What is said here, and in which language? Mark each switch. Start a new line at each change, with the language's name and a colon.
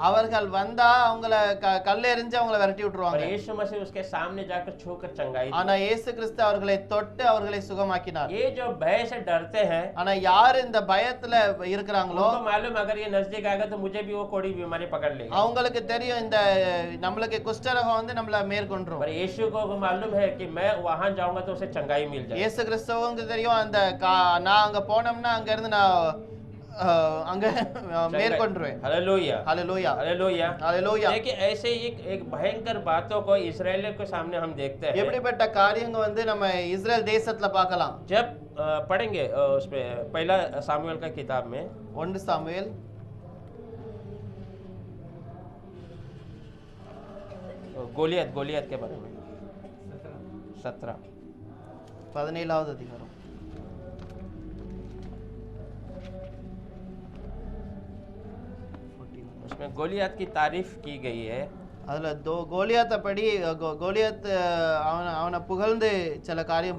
Tamil: அவர்கள் வந்தா அவங்கள கல்ல எறிஞ்சு அவங்கள விரட்டி விட்டுருவாங்க.
Hindi: पर यीशु मसीह उसके सामने जाकर छूकर चंगाई दी।
Tamil: ஆனா இயேசு கிறிஸ்து அவர்களை தொட்டு அவர்களை சுகமாக்கினார்.
Hindi: ये जो भय से डरते हैं,
Tamil: ஆனா யார் இந்த பயத்துல இருக்கிறாங்களோ
Hindi: उनको मालूम अगर ये नजदीक आएगा तो मुझे भी वो कोड़ी बीमारी पकड़ लेगी।
Tamil: அவங்களுக்கு தெரியும் இந்த நம்மளுக்கு குஷ்டரோகம் வந்து நம்மள மேற்கொண்டுரும்.
Hindi: पर यीशु को मालूम है कि मैं वहां जाऊंगा तो उसे चंगाई मिल जाएगी।
Tamil: இயேசு கிறிஸ்துவுக்கு தெரியும் அந்த நான் அங்க போனோம்னா அங்க இருந்து நான் அங்க மேற்கொண்டுருவேன்.
Hindi: Hallelujah, hallelujah, hallelujah, hallelujah. देखिए ऐसे एक भयंकर बातों को इस्राएलियों के सामने हम देखते हैं।
Tamil: எப்படிப்பட்ட காரியங்கள் வந்து நம்ம இஸ்ரேல் தேசத்துல பார்க்கலாம்.
Hindi: जब पढ़ेंगे उसमें पहला सामुएल का किताब में
Tamil: 1 சாமுவேல்
Hindi: गोलियत के बारे में
Tamil: 17வது அதிகாரம்.
Hindi: उसमें गोलियत की तारीफ की गई है।
Tamil: அதுல கோலியாத்தை படி கோலியாத் அவனை புகழ்ந்து சில காரியம்